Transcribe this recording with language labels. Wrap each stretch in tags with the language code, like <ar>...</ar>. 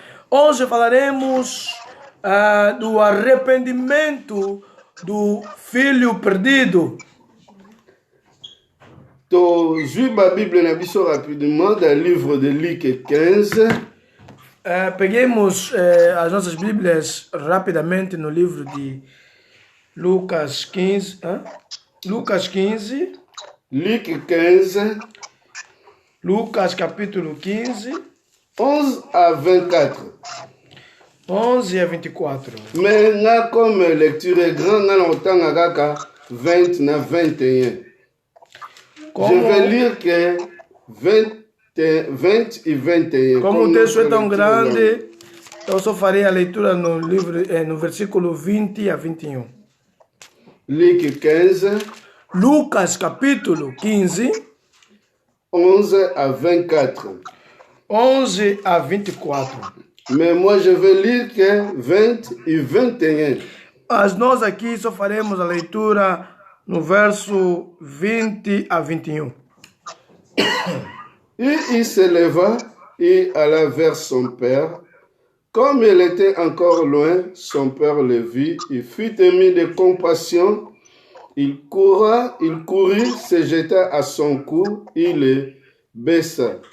<pt>Hoje falaremos do arrependimento do filho perdido.</pt> <fr>J'ai la Bible rapidement dans le livre de Luc 15.</fr> <pt>Peguemos as nossas Bíblias rapidamente no livro de Lucas 15. Lucas 15.</pt> <fr>Luc 15.</fr> <pt>Lucas capítulo 15.</pt> <fr>11 à 24.</fr> <pt>11 a 24.</pt> <fr>Mais là, comme lecture est grande, on a 20 à 21. Je vais lire que 20 e 21.</fr> <pt>Como o texto é tão grande, eu só farei a leitura no versículo 20 a 21.</pt> <fr>Luc 15.</fr> <pt>Lucas capítulo 15.</pt> <fr>11 à 24.</fr> <pt>11 a 24.</pt> <fr>Mais moi je vais lire que 20 e 21.</fr> <pt>Mas nós aqui só faremos a leitura no verso 20 a 21.</pt> <fr>Et il se leva et alla vers son père. Comme il était encore loin, son père le vit et fut ému de compassion Il courut, se jeta à son cou, il le baissa.</fr>